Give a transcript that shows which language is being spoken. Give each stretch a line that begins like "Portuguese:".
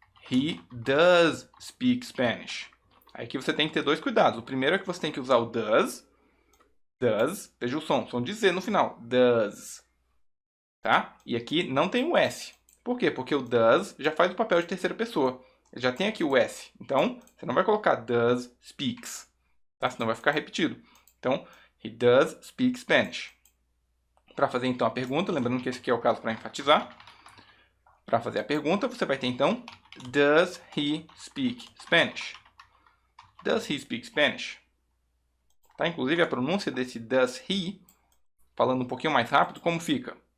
English: He does speak Spanish.
Portuguese: Aí aqui você tem que ter dois cuidados. O primeiro é que você tem que usar o does. Does, veja o som de Z no final. Does. Tá? E aqui não tem o S. Por quê? Porque o does já faz o papel de terceira pessoa. ele já tem aqui o S. Então, você não vai colocar
English: does speaks,
Portuguese: tá? Senão vai ficar repetido.
English: Então, he does speak Spanish.
Portuguese: Para fazer então a pergunta, lembrando que esse aqui é o caso para enfatizar. Para fazer a pergunta, você vai ter então,
English: does he speak Spanish? Does he speak Spanish?
Portuguese: Tá? Inclusive a pronúncia desse does he, falando um pouquinho mais rápido, como fica?